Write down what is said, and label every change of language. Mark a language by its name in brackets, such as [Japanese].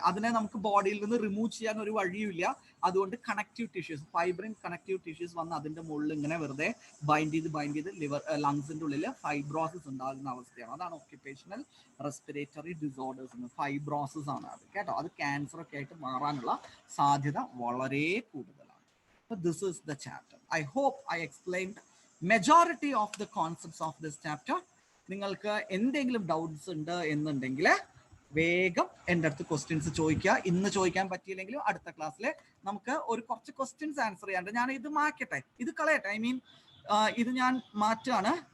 [Malayalam] അതിനെ നമുക്ക് ബോഡിയിൽ നിന്ന് റിമൂവ് ചെയ്യാൻ ഒരു വഴിയുമില്ല. അതുകൊണ്ട് connective tissues, fibrin connective tissues വന്ന് അതിന്റെ മുകളിൽ ഇങ്ങനെ വെറുതെ ബൈൻഡ് ചെയ്ത് ലിവർ ലങ്സിന്റെ ഉള്ളിൽ ഫൈബ്രോസിസ് ഉണ്ടാകുന്ന അവസ്ഥയാണ്. അതാണ് ഒക്യുപേഷണൽ റെസ്പിറേറ്ററി ഡിസോർഡേഴ്സ് എന്ന്. ഫൈബ്രോസിസ് ആണ് അത് കേട്ടോ. അത് ക്യാൻസർ ഒക്കെ ആയിട്ട് മാറാനുള്ള സാധ്യത വളരെ കൂടുതലാണ്. [English] So this is the chapter. I hope I explained majority of the concepts of this chapter. [Malayalam] നിങ്ങൾക്ക് എന്തെങ്കിലും ഡൗട്ട്സ് ഉണ്ട് എന്നുണ്ടെങ്കിൽ വേഗം എൻ്റെ അടുത്ത് ക്വസ്റ്റ്യൻസ് ചോദിക്കുക. ഇന്ന് ചോദിക്കാൻ പറ്റിയില്ലെങ്കിലും അടുത്ത ക്ലാസ്സിൽ നമുക്ക് ഒരു കുറച്ച് ക്വസ്റ്റ്യൻസ് ആൻസർ ചെയ്യാണ്ട്. ഞാൻ ഇത് മാറ്റട്ടെ, ഇത് കളയട്ടെ, ഐ മീൻ ഇത് ഞാൻ മാറ്റാണ്.